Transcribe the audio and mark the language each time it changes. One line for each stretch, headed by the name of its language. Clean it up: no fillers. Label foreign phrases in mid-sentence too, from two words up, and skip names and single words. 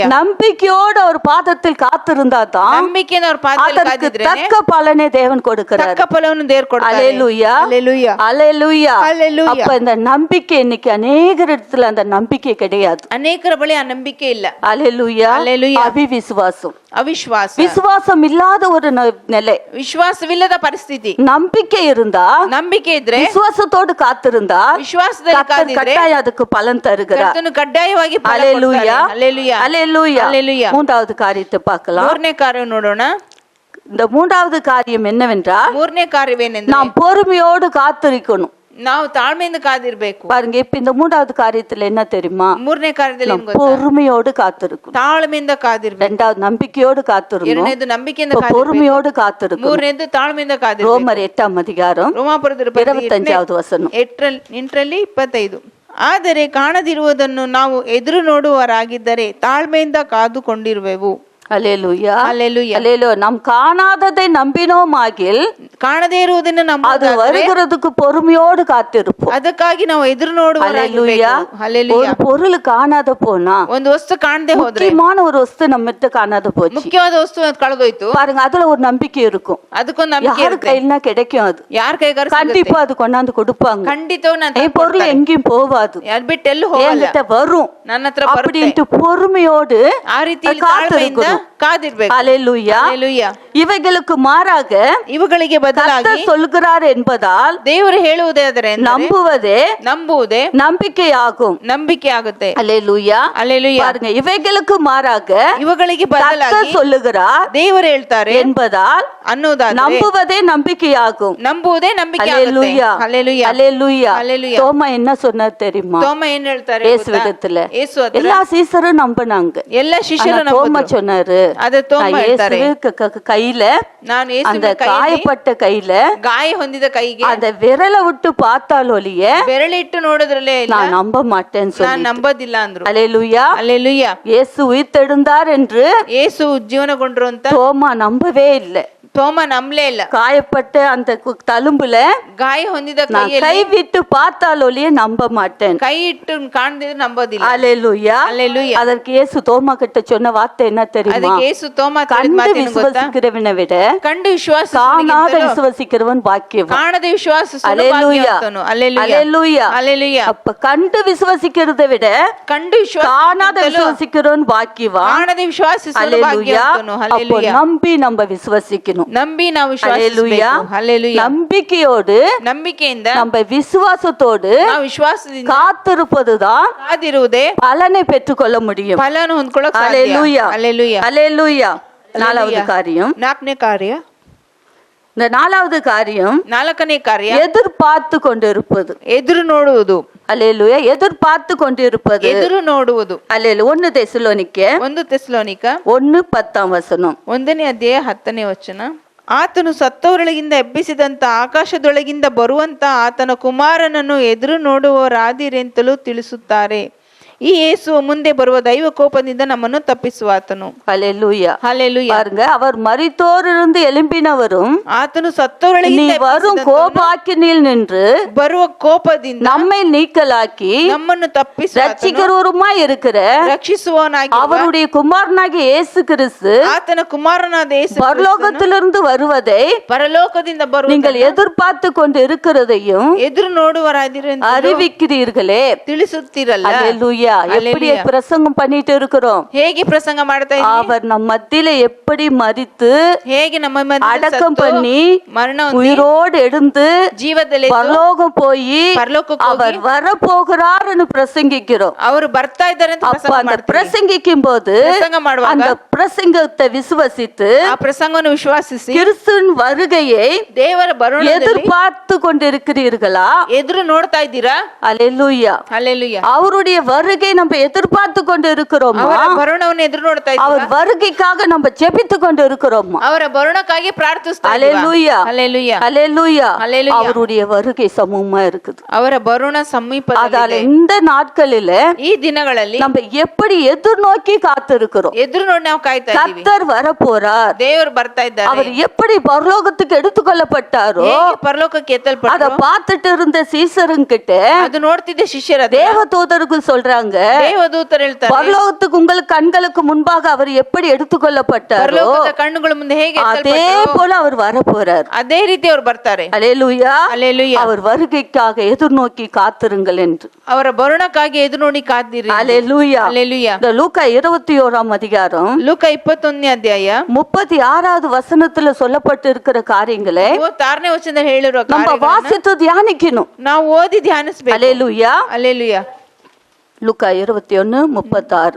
Tamil: நம்பிக்கையோடு அவர் பாதத்தில் காத்திருந்தா தான்
Kannada: ನಂಬಿಕೆಯಿಂದ ಅವ್ರ ಪಾದದಲ್ಲಿ
Tamil: அதற்கு
Kannada: ಕಾದಿದ್ರೆ
Tamil: தக்க பலனை தேவன் கொடுக்கிறார்.
Kannada: ತಕ್ಕ ಫಲವನ್ನು ದೇವರು ಕೊಡ್ತಾರೆ.
Tamil: அல்லேலூயா. அல்லேலூயா. அல்லேலூயா. அல்லேலூயா. அப்ப இந்த நம்பிக்கை இன்னைக்கு அநேக இடத்துல அந்த நம்பிக்கை கிடையாது.
Kannada: ಅನೇಕರ ಬಳಿ ಆ ನಂಬಿಕೆ ಇಲ್ಲ.
Tamil: அல்லேலூயா. அல்லேலூயா. அவிவிசுவாசம்,
Kannada: ಅವಿಶ್ವಾಸ,
Tamil: விசுவாசம் இல்லாத ஒரு நிலை.
Kannada: ವಿಶ್ವಾಸವಿಲ್ಲದ ಪರಿಸ್ಥಿತಿ.
Tamil: நம்பிக்கை இருந்தா,
Kannada: ನಂಬಿಕೆ ಇದ್ರೆ
Tamil: விசுவாசத்தோடு காத்திருந்தா
Kannada: ವಿಶ್ವಾಸದಲ್ಲಿ
Tamil: கர்த்தர்
Kannada: ಕಾದಿದ್ರೆ
Tamil: கட்டாயம் அதுக்கு பலன் தருகிறார்.
Kannada: ಕರ್ತನು ಕಡ್ಡಾಯವಾಗಿ ಫಲ
Tamil: அல்லேலூயா.
Kannada: ಕೊಡ್ತಾನೆ.
Tamil: அல்லேலೂಯಾ. அல்லேலூயா. அல்லேலூயா. மூன்றாவது காரியத்தை பார்க்கலாம்.
Kannada: 3ನೇ ಕಾರ್ಯ ನೋಡೋಣ.
Tamil: இந்த மூன்றாவது காரியம் என்னவென்றால்,
Kannada: 3ನೇ ಕಾರ್ಯವೇನೆಂದ್ರೆ
Tamil: நாம் பொறுமையோடு காத்திருக்கணும்.
Kannada: ನಾವು ತಾಳ್ಮೆಯಿಂದ ಕಾದಿರ್ಬೇಕು.
Tamil: பாருங்க, இப்ப இந்த மூன்றாவது காரியத்துல என்ன தெரியுமா?
Kannada: 3ನೇ ಕಾರ್ಯದಲ್ಲಿ ಏನ್ ಗೊತ್ತಾ?
Tamil: பொறுமையோடு காத்திருக்கணும்.
Kannada: ತಾಳ್ಮೆಯಿಂದ ಕಾದಿರ್ಬೇಕು.
Tamil: ரெண்டாவது நம்பிக்கையோடு காத்திருக்கணும்.
Kannada: ಎರಡನೇದು ನಂಬಿಕೆಯಿಂದ
Tamil: இப்ப
Kannada: ಕಾದಿರ್ಬೇಕು.
Tamil: பொறுமையோடு காத்திருக்கணும்.
Kannada: ಮೂರನೇದು ತಾಳ್ಮೆಯಿಂದ ಕಾದಿರ್ಬೇಕು.
Tamil: ரோமர் 8ஆம் அதிகாரம்
Kannada: ರೋಮಾಪುರದ
Tamil: 25வது வசனம்.
Kannada: 8ರಲ್ಲಿ 25. ಆದರೆ ಕಾಣದಿರುವುದನ್ನು ನಾವು ಎದುರು ನೋಡುವವರಾಗಿದ್ದರೆ ತಾಳ್ಮೆಯಿಂದ ಕಾದುಕೊಂಡಿರುವೆವು.
Tamil: அல்லேலூயா. அல்லேலூயா. அல்லேலூயா. நாம் காணாததை நம்பினோமாகில்
Kannada: ಕಾಣದೇ ಇರುವುದನ್ನು
Tamil: அது
Kannada: ನಂಬುವುದಾದರೆ
Tamil: வருகிறதுக்கு பொறுமையோடு காத்திருப்போம்.
Kannada: ಅದಕ್ಕಾಗಿ ನಾವು ಎದುರು
Tamil: அல்லேலூயா.
Kannada: ನೋಡುವವರಾಗಿರ್ಬೇಕು. அல்லேலூயா.
Tamil: ஒரு பொருள் காணாத போனா,
Kannada: ಒಂದು ವಸ್ತು ಕಾಣದೆ ಹೋದ್ರೆ,
Tamil: முக்கியமான ஒரு வஸ்து நம்மகிட்ட காணாத போச்சு,
Kannada: ಮುಖ್ಯವಾದ ವಸ್ತು ಅದು ಕಳೆದೋಯ್ತು,
Tamil: பாருங்க, அதுல ஒரு நம்பிக்கை இருக்கும்.
Kannada: ಅದಕ್ಕೊಂದು ನಂಬಿಕೆ
Tamil: யாரு
Kannada: ಇರುತ್ತೆ.
Tamil: கையில கிடைக்கும், அது
Kannada: ಯಾರ ಕೈಗಾರ
Tamil: கண்டிப்பா அது கொண்டாந்து கொடுப்பாங்க.
Kannada: ಖಂಡಿತವಾಗಿ ನಾನು
Tamil: என் பொருள் எங்கேயும் போவாது,
Kannada: ಯಾರ್ ಬಿಟ್ಟು ಎಲ್ಲೂ ಹೋಗಲ್ಲ,
Tamil: என்கிட்ட வரும்
Kannada: ನನ್ನ ಹತ್ರ ಬರುತ್ತೆ.
Tamil: அப்படின்ட்டு பொறுமையோடு
Kannada: ಆ ರೀತಿಯಲ್ಲಿ ತಾಳ್ಮೆಯಿಂದ ಕಾದಿರ್ಬೇಕು.
Tamil: அல்லேலூயா. அல்லேலூயா. இவைகளுக்கு மாறாக
Kannada: ಇವುಗಳಿಗೆ ಬದಲಾಗಿ
Tamil: கர்த்தர் சொல்கிறார் என்பதால்
Kannada: ದೇವರು ಹೇಳುವುದಾದರೆ
Tamil: நம்புவதே
Kannada: ನಂಬುವುದೇ
Tamil: நம்பிக்கையாகும்.
Kannada: ನಂಬಿಕೆ ಆಗುತ್ತೆ.
Tamil: அல்லேலூயா. அல்லேலூயா. பாருங்க, இவைகளுக்கு மாறாக
Kannada: ಇವುಗಳಿಗೆ
Tamil: கர்த்தர்
Kannada: ಬದಲಾಗಿ
Tamil: சொல்லுகிறார்
Kannada: ದೇವರು ಹೇಳ್ತಾರೆ
Tamil: என்பதால்
Kannada: ಅನ್ನೋದಾದ್ರೆ
Tamil: நம்புவதே நம்பிக்கையாகும்.
Kannada: ನಂಬುವುದೇ ನಂಬಿಕೆ ಆಗುತ್ತೆ.
Tamil: அல்லேலூயா. அல்லேலூயா. அல்லேலூயா. அல்லேலூயா. தோமா என்ன சொன்னார் தெரியுமா?
Kannada: ತೋಮ ಏನ್ ಹೇಳ್ತಾರೆ
Tamil: இயேசுவிடத்துல
Kannada: ಯೇಸು ಹತ್ರ
Tamil: எல்லா சீசரும் நம்பினாங்க.
Kannada: ಎಲ್ಲ ಶಿಷ್ಯರು
Tamil: ஆனா தோமா சொன்னாரு,
Kannada: ಅದ ತೋಮ ಹೇಳ್ತಾರೆ.
Tamil: கையில
Kannada: ನಾನು
Tamil: அந்த காயப்பட்ட கையில
Kannada: ಗಾಯ ಹೊಂದಿದ ಕೈಗೆ
Tamil: அந்த விரலை விட்டு பார்த்தால் ஒழிய
Kannada: ಬೆರಳಿಟ್ಟು ನೋಡಿದ್ರಲ್ಲೇ
Tamil: நான் நம்ப மாட்டேன்னு
Kannada: ನಾನು
Tamil: சொல்லி.
Kannada: ನಂಬೋದಿಲ್ಲ ಅಂದ್ರು.
Tamil: அல்லேலூயா. அல்லேಲೂಯಾ. இயேசு உயிர்த்தெழுந்தார் என்று
Kannada: ಯೇಸು ಉಜ್ಜೀವನಗೊಂಡ್ರು ಅಂತ
Tamil: தோமா நம்பவே இல்லை.
Kannada: ತೋಮ ನಂಬಲೇ ಇಲ್ಲ.
Tamil: காயப்பட்ட அந்த தழும்புல
Kannada: ಗಾಯ ಹೊಂದಿದ
Tamil: நான் கை விட்டு பார்த்தால் ஒழிய நம்ப மாட்டேன்.
Kannada: ಕೈ ಇಟ್ಟು ಕಾಣದಿದ್ರೆ ನಂಬೋದಿಲ್ಲ.
Tamil: அல்லேலூயா. அல்லேலூயா. அதற்கு இயேசு தோமா கிட்ட சொன்ன வார்த்தை என்ன தெரியுமா?
Kannada: ಅದಕ್ಕೆ ಯೇಸು ತೋಮ
Tamil: கண்டு விசுவாசிக்கிறவனை விட
Kannada: ಕಂಡು ವಿಶ್ವಾಸ
Tamil: காணாத விசுவாசிக்கிறவன் பாக்கியவான்.
Kannada: ಕಾಣದ ವಿಶ್ವಾಸ
Tamil: அல்லேலூயா. அல்லேலூயா. அல்லேலூயா. அப்ப கண்டு விசுவாசிக்கிறதை விட
Kannada: ಕಂಡು ವಿಶ್ವಾಸ
Tamil: காணாத விசுவாசிக்கிறவன் பாக்கியவான்.
Kannada: ಕಾಣದ ವಿಶ್ವಾಸ
Tamil: அல்லேலூயா. அப்போ நம்பி நம்ம விசுவாசிக்கணும்.
Kannada: ನಂಬಿ ನಾವು
Tamil: அல்லேலூயா.
Kannada: ಹಲ್ಲೆಲೂಯಾ.
Tamil: நம்பிக்கையோடு
Kannada: ನಂಬಿಕೆಯಿಂದ
Tamil: நம்ம விசுவாசத்தோடு
Kannada: ನಾವು ವಿಶ್ವಾಸದಿಂದ
Tamil: காத்திருப்பதுதான்
Kannada: ಕಾದಿರುವುದೇ
Tamil: பலனை பெற்றுக்கொள்ள முடியும்.
Kannada: ಫಲನ ಹೊಂದ್ಕೊಳ್ಳೋಕೆ ಸಾಧ್ಯ.
Tamil: அல்லேலூயா. அல்லேலೂಯಾ. அல்லேலூயா. நாலாவது காரியம்,
Kannada: ನಾಲ್ಕನೇ ಕಾರ್ಯ,
Tamil: இந்த நாலாவது காரியம்
Kannada: ನಾಲ್ಕನೇ ಕಾರ್ಯ
Tamil: எதிர்பார்த்து கொண்டிருப்பது.
Kannada: ಎದುರು ನೋಡುವುದು.
Tamil: அல்லேலூயா. எதிர்பார்த்து கொண்டிருப்பது.
Kannada: ಎದುರು ನೋಡುವುದು.
Tamil: அல்லேலூயா. 1 தெசலோனிக்க
Kannada: 1 ತೆಸಲೋನಿಕ
Tamil: 1:10
Kannada: 1ನೇ ಅಧ್ಯಾಯ 10ನೇ ವಚನ. ಆತನು ಸತ್ತವರೊಳಗಿಂದ ಎಬ್ಬಿಸಿದಂತ ಆಕಾಶದೊಳಗಿಂದ ಬರುವಂತ ಆತನ ಕುಮಾರನನ್ನು ಎದುರು ನೋಡುವವರಾದಿರೆಂತಲೂ ತಿಳಿಸುತ್ತಾರೆ. ಈ ಯೇಸು ಮುಂದೆ ಬರುವ ದೈವ ಕೋಪದಿಂದ ನಮ್ಮನ್ನು ತಪ್ಪಿಸುವಾತನು.
Tamil: அல்லேலூயா. ஹல்லேலூயா. பாருங்க, அவர் மரித்தோரிலிருந்து எழும்பினவரும்
Kannada: ಆತನು
Tamil: நீ
Kannada: ಸತ್ತವರೊಳಗಿಂದ
Tamil: வரும் கோபாக்கினில் நின்று
Kannada: ಬರುವ ಕೋಪದಿಂದ
Tamil: நம்மை நீக்கலாக்கி
Kannada: ನಮ್ಮನ್ನು ತಪ್ಪಿಸುವ
Tamil: ரட்சிகரூருமாய் இருக்கிற
Kannada: ರಕ್ಷಿಸುವವನಾಗಿ
Tamil: அவருடைய குமாரனாகிய இயேசு கிறிஸ்து
Kannada: ಆತನ ಕುಮಾರನಾದ ಯೇಸು
Tamil: பரலோகத்திலிருந்து வருவதை
Kannada: ಪರಲೋಕದಿಂದ ಬರುವ
Tamil: நீங்கள் எதிர்பார்த்து கொண்டு இருக்கிறதையும்
Kannada: ಎದುರು ನೋಡುವರಾದಿರು
Tamil: அறிவிக்கிறீர்களே.
Kannada: ತಿಳಿಸುತ್ತೀರಲ್ಲ.
Tamil: அல்லேலூயா. எப்படி பிரசங்கம் பண்ணிட்டு இருக்கிறோம்?
Kannada: ಹೇಗೆ ಪ್ರಸಂಗ ಮಾಡ್ತಾ ಇದ್ದೀವಿ?
Tamil: அவர் நம் மத்தியில எப்படி மரித்து
Kannada: ಹೇಗೆ ನಮ್ಮ ಮಧ್ಯೆ
Tamil: அடக்கம் பண்ணி
Kannada: ಮರಣ
Tamil: உயிரோடு எழுந்து
Kannada: ಜೀವದಲ್ಲಿ
Tamil: பரலோகம் போய்
Kannada: ಪರಲೋಕಕ್ಕೆ
Tamil: அவர் வர போகிறார்னு பிரசங்கிக்கிறோம்.
Kannada: ಅವರು ಬರ್ತಾ ಇದ್ದಾರೆ ಅಂತ
Tamil: அப்ப அந்த பிரசங்கிக்கும் போது
Kannada: ಪ್ರಸಂಗ ಮಾಡುವಾಗ
Tamil: அந்த பிரசங்கத்தை விசுவசித்து
Kannada: ಆ ಪ್ರಸಂಗವನ್ನು ವಿಶ್ವಾಸಿಸಿ
Tamil: கிறிஸ்துவின் வருகையை
Kannada: ದೇವರ ಬರುಣದಲ್ಲಿ
Tamil: எதிர்பார்த்து கொண்டிருக்கிறீர்களா?
Kannada: ಎದುರು ನೋಡ್ತಾ ಇದ್ದೀರಾ?
Tamil: அல்லேலூயா.
Kannada: ಹಲ್ಲೆಲೂಯಾ.
Tamil: அவருடைய வருகை நம்ம எதிர்பார்த்து கொண்டு இருக்கிறோமா?
Kannada: ಅವರ ಬರುಣವನ್ನು ಎದುರು ನೋಡ್ತಾ ಇದ್ದೀರಾ?
Tamil: அவர் வருகைக்காக நம்ம ஜெபித்து கொண்டு இருக்கிறோமா?
Kannada: ಅವರ ಬರುಣಕ್ಕಾಗಿ ಪ್ರಾರ್ಥಿಸ್ತಾ ಇದ್ದೀರಾ?
Tamil: அல்லேலூயா.
Kannada: ಹಲ್ಲೆಲೂಯಾ.
Tamil: அல்லேலூயா. அல்லேலூயா. அவருடைய வருகை சமூகமா இருக்குது.
Kannada: ಅವರ ಬರುಣ ಸಮೀಪದಲ್ಲಿದೆ.
Tamil: அதால இந்த நாட்களில
Kannada: ಈ ದಿನಗಳಲ್ಲಿ
Tamil: நம்ம எப்படி எதிர்நோக்கி காத்திருக்கிறோம்?
Kannada: ಎದುರು ನೋಡಿ ನಾವು ಕಾಯ್ತಾ ಇದ್ದೀವಿ.
Tamil: கர்த்தர் வர போறார்.
Kannada: ದೇವರು ಬರ್ತಾ ಇದ್ದಾರೆ.
Tamil: அவர் எப்படி பரலோகத்துக்கு எடுத்துக்கொள்ளப்பட்டாரோ
Kannada: ಹೇಗೆ ಪರಲೋಕಕ್ಕೆ
Tamil: அத
Kannada: ಎತ್ತಲ್ಪಟ್ಟರು
Tamil: பார்த்துட்டு இருந்த சீசருங்கிட்ட
Kannada: ಅದು ನೋಡ್ತಿದ್ದೆ ಶಿಷ್ಯರ
Tamil: தேவதூதர்கள் சொல்றாங்க,
Kannada: ದೇವದೂತರು ಹೇಳ್ತಾರೆ,
Tamil: பரலோகத்துக்கு உங்களுக்கு கண்களுக்கு முன்பாக அவர் எப்படி எடுத்துக்கொள்ளப்பட்டாரோ
Kannada: ಪರಲೋಕದ ಕಣ್ಣುಗಳ ಮುಂದೆ ಹೇಗೆ
Tamil: அதே
Kannada: ಎತ್ತಲ್ಪಟ್ಟರು
Tamil: போல அவர் வர போறார்.
Kannada: ಅದೇ ರೀತಿ ಅವರು ಬರ್ತಾರೆ.
Tamil: அல்லேலூயா.
Kannada: ಹಲ್ಲೆಲೂಯಾ.
Tamil: அவர் வருகைக்காக எதிர்நோக்கி காத்திருங்கள் என்று.
Kannada: ಅವರ ಬರುಣಕ್ಕಾಗಿ ಎದುರು ನೋಡಿ ಕಾದಿರಿ.
Tamil: அல்லேலூயா.
Kannada: ಹಲ್ಲೆಲೂಯಾ.
Tamil: இந்த லூக்கா 21 அதிகாரம்
Kannada: ಲೂಕ 21ನೇ ಅಧ್ಯಾಯ
Tamil: 36வது வசனத்துல சொல்லப்பட்டு இருக்கிற காரியங்களை
Kannada: 36ನೇ ವಚನದಲ್ಲಿ ಹೇಳಿರುವ
Tamil: நம்ம
Kannada: ಕಾರ್ಯಗಳನ್ನ
Tamil: வாசித்து தியானிக்கணும்.
Kannada: ನಾವು ಓದಿ ಧ್ಯಾನಿಸಬೇಕು.
Tamil: அல்லேலூயா.
Kannada: ಹಲ್ಲೆಲೂಯಾ.
Tamil: லூக்கா 21:36.